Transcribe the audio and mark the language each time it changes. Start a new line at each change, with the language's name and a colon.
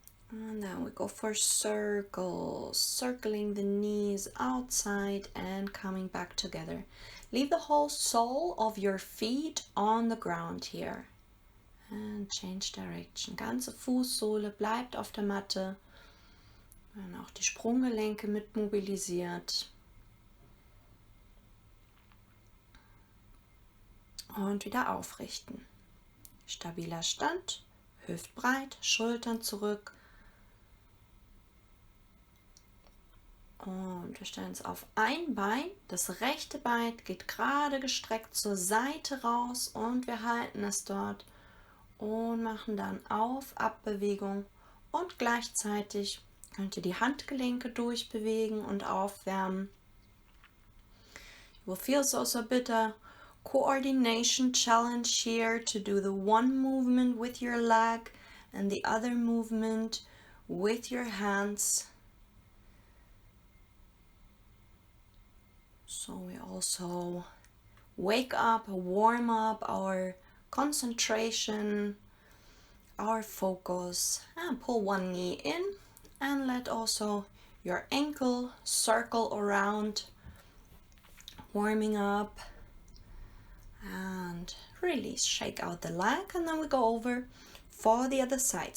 English: And then we go for circles, circling the knees outside and coming back together. Leave the whole sole of your feet on the ground here. And change direction.
German: Ganze Fußsohle bleibt auf der Matte. Dann auch die Sprunggelenke mit mobilisiert. Und wieder aufrichten. Stabiler Stand, hüftbreit, Schultern zurück. Und wir stellen uns auf ein Bein. Das rechte Bein geht gerade gestreckt zur Seite raus und wir halten es dort und machen dann Auf-Ab-Bewegung. Und gleichzeitig könnt ihr die Handgelenke durchbewegen und aufwärmen.
English: You will feel also a bit of coordination challenge here to do the one movement with your leg and the other movement with your hands. So we also wake up, warm up our concentration, our focus, and pull one knee in and let also your ankle circle around, warming up, and release, shake out the leg, and then we go over for the other side.